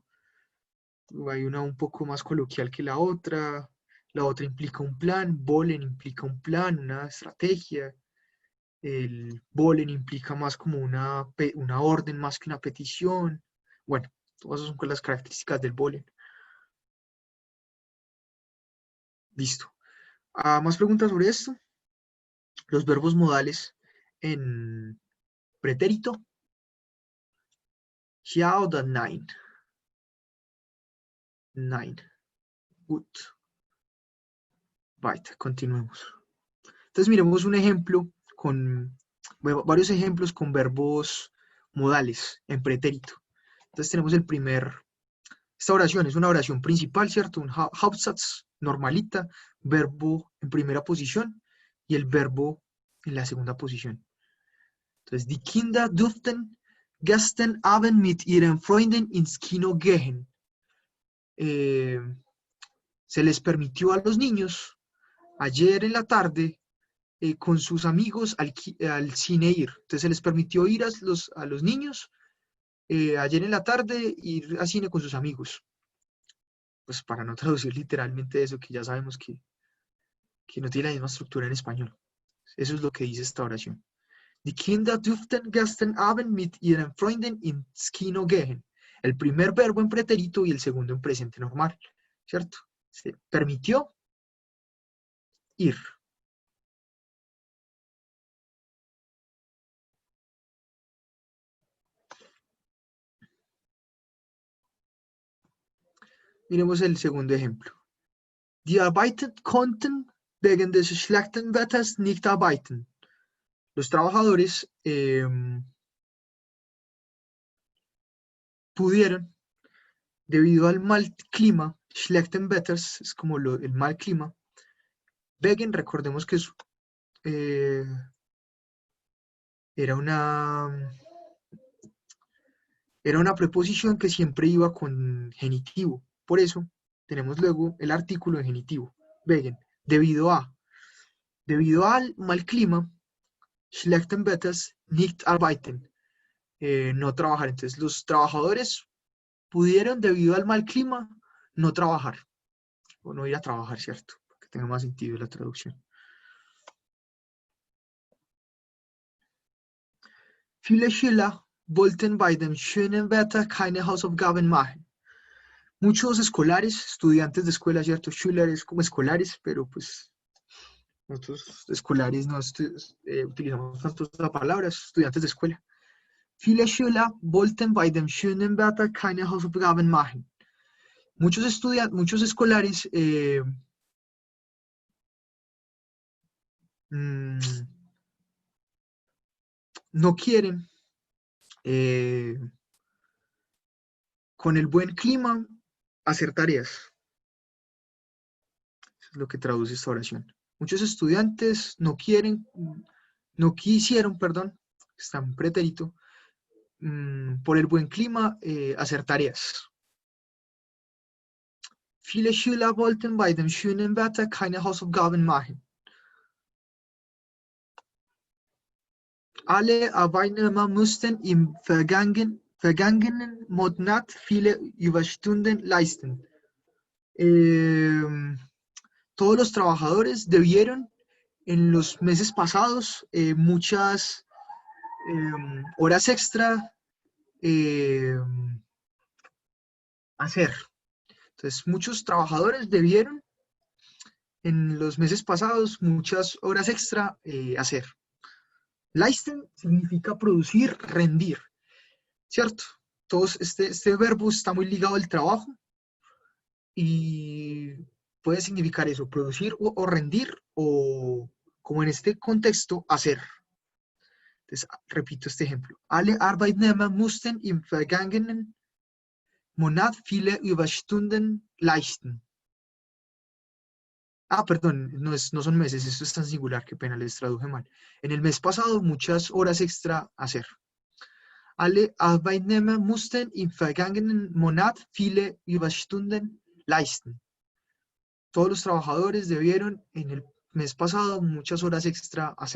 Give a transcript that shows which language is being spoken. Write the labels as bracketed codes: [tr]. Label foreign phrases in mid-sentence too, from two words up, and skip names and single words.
[es] Hay una un poco más coloquial que la otra implica un plan, wollen implica un plan, una estrategia, el wollen implica más como una orden más que una petición. Bueno, todas esas son las características del wollen. Listo. ¿Más preguntas sobre esto? Los verbos modales en pretérito. [de] Ja oder nein? Nein. Gut. [es] Right, continuemos. Entonces miremos un ejemplo varios ejemplos con verbos modales en pretérito. Entonces tenemos esta oración es una oración principal, ¿cierto? Un Hauptsatz normalita, verbo en primera posición y el verbo en la segunda posición. Entonces, [de] die Kinder durften gestern Abend mit ihren Freunden ins Kino gehen. [es] Se les permitió a los niños ayer en la tarde con sus amigos al cine ir. Entonces se les permitió ir a los niños ayer en la tarde ir al cine con sus amigos. Pues para no traducir literalmente eso, que ya sabemos que no tiene la misma estructura en español. Eso es lo que dice esta oración. [de] Die Kinder durften gestern Abend mit ihren Freunden ins Kino gehen. [es] El primer verbo en pretérito y el segundo en presente normal, ¿cierto? Se permitió ir. Miremos el segundo ejemplo. [de] Die Arbeiter konnten wegen des schlechten Wetters nicht arbeiten. [es] Los trabajadores pudieron, debido al mal clima, [de] schlechten Wetters [es] es como el mal clima. Wegen, recordemos que era una preposición que siempre iba con genitivo. Por eso tenemos luego el artículo en genitivo. Wegen, debido al mal clima, [de] schlechten Wetters nicht arbeiten. [es] No trabajar. Entonces, los trabajadores pudieron, debido al mal clima, no trabajar. O no ir a trabajar, ¿cierto? Para que tenga más sentido la traducción. [de] Viele Schüler wollten bei dem schönen Wetter keine Hausaufgaben machen. [es] Muchos escolares, estudiantes de escuela, ¿cierto? Schüler es como escolares, pero pues nosotros escolares no utilizamos tanto esa palabra, estudiantes de escuela. [de] Viele Schüler wollten bei dem schönen Wetter keine Hausaufgaben machen. [es] Muchos escolares no quieren, con el buen clima, hacer tareas. Eso es lo que traduce esta oración. Muchos estudiantes no quisieron, está en pretérito, por el buen clima, hacer tareas. [de] Viele Schüler wollten bei dem schönen Wetter keine Hausaufgaben machen. Alle Arbeitnehmer mussten im vergangenen Monat viele Überstunden leisten. [es] Todos los trabajadores debieron en los meses pasados muchas horas extra hacer. Entonces, muchos trabajadores debieron en los meses pasados muchas horas extra hacer. Leisten significa producir, rendir, ¿cierto? Entonces, este verbo está muy ligado al trabajo y puede significar eso, producir o rendir, o como en este contexto, hacer. Entonces, repito este ejemplo. [de] Alle Arbeitnehmer mussten im vergangenen Monat viele Überstunden leisten. [es] Perdón, no son meses, esto es tan singular, qué pena, les traduje mal. En el mes pasado, muchas horas extra hacer. [de] Alle Arbeitnehmer mussten im vergangenen Monat viele Überstunden leisten. [es] Todos los trabajadores debieron en el mes pasado muchas horas extra hacer.